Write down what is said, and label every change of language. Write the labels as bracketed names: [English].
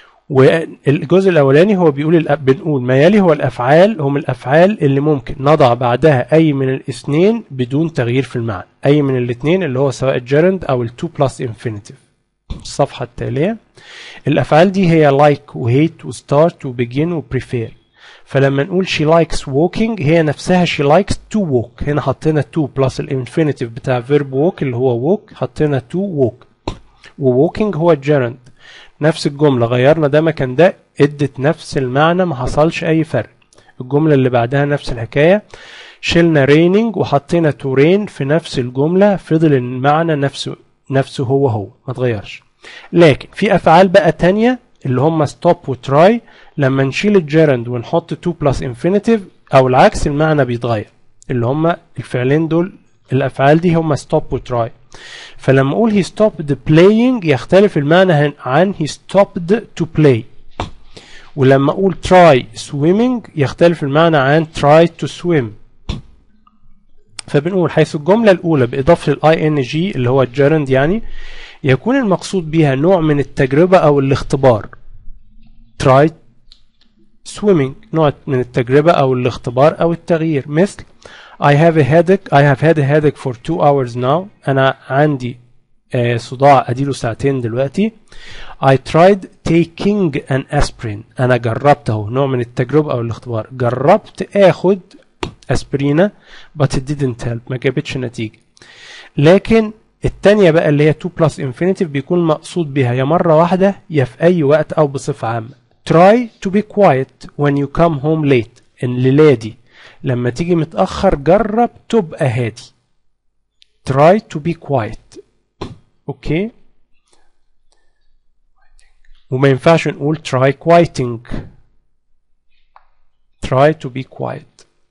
[Arabic] والجزء الاولاني هو بنقول ما يلي هو الافعال هم الافعال اللي ممكن نضع بعدها اي من الاثنين بدون تغيير في المعنى، اي من الاثنين اللي هو سواء gerund او ال to plus infinitive. الصفحة التالية الافعال دي هي like و hate و start و begin و prefer. فلما نقول [English] she likes walking [Arabic] هي نفسها [English] she likes to walk، [Arabic] هنا حطينا to plus الانفينيتيف بتاع verb walk اللي هو walk، حطينا to walk، و walking هو gerund. نفس الجملة غيرنا ده مكان ده ادت نفس المعنى، ما حصلش اي فرق. الجملة اللي بعدها نفس الحكاية، شلنا raining وحطينا to rain في نفس الجملة، فضل المعنى نفسه هو ما اتغيرش. لكن في افعال بقى تانية اللي هم stop و try، لما نشيل الجيرند ونحط to plus infinitive او العكس المعنى بيتغير. اللي هم الفعلين دول الافعال دي هم stop و try. [English] فلما اقول he stopped playing [Arabic] يختلف المعنى عن [English] he stopped to play. [Arabic] ولما اقول [English] try swimming [Arabic] يختلف المعنى عن [English] try to swim. [Arabic] فبنقول حيث الجملة الأولى بإضافة ال ing اللي هو الجيرند يعني يكون المقصود بها نوع من التجربة أو الاختبار. [English] try swimming [Arabic] نوع من التجربة أو الاختبار أو التغيير، مثل [English] I have had a headache for 2 hours now. [Arabic] أنا عندي صداع أديله ساعتين دلوقتي. [English] I tried taking an aspirin. [Arabic] أنا جربته، نوع من التجربة أو الاختبار، جربت آخد أسبرينة [English] but it didn't help، [Arabic] ما جابتش نتيجة. لكن التانية بقى اللي هي to plus infinitive بيكون مقصود بها يا مرة واحدة يا في أي وقت أو بصفة عامة. [English] try to be quiet when you come home late. [Arabic] الليلة دي لما تيجي متأخر جرب تبقى هادي. [English] try to be quiet. [Arabic] اوكي، وما ينفعش نقول try quieting. [English] try to be quiet.